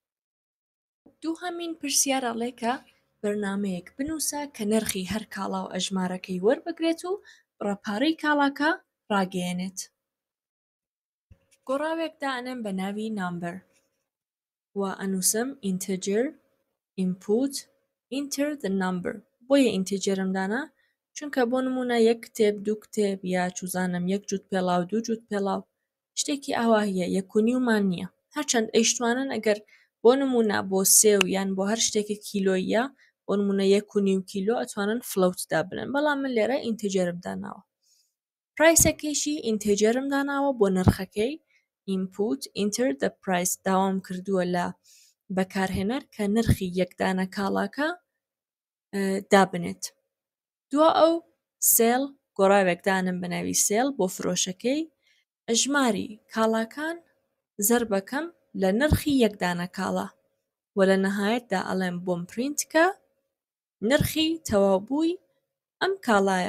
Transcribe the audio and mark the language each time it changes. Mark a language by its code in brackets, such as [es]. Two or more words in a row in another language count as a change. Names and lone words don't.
[ckb] دووهەمین پرسیار ئەڵێ کە بەرنامەیەک بنووسە کە نرخی هەر کاڵا و ئەژمارەکەی وەربگرێت و بڕەپارەی کاڵاکە ڕاگەیەنێت. گۆڕاوێکدا ئەنێم بە ناوی نامبەر و ئەنووسم [en] integer input enter the number. [ckb] بۆیە ئینتیجەرم دانا چونکە بۆ نمونە یەک کتێب دوو کتێب یا چوزانم یەک جووت پێڵاو دوو جووت پێڵاو شتێکی ئاوا هەیە یەکونیومان نییە. هەرچەند ئەیشتوانن ئەگەر بۆ نمونە بۆ سێو یان بۆ هەر شتێکی کیلۆیە بۆ نمونە 1.5 کیلۆ ئەتوانن فلەوتدا بنن بەڵام من لێرە ئینتیجەرم داناوە. پرایسەکەیشی ئینتیجەرم داناوە بۆ نرخەکەی [en] input enter the price [ckb] داوام کردووە لە بەکارهێنەر کە نرخی یەکدانە کاڵاکە دابنێت. دووە ئەو سێل گۆڕاوێکدانم بەناوی سێل بۆ فرۆشەکەی ئەژماری کاڵاکان زەربەکەم لە نرخی یەکدانە کاڵا و لە نەهایەتدا ئەڵێم بۆم پرینتکە نرخی تەواوبووی ئەم کاڵایە.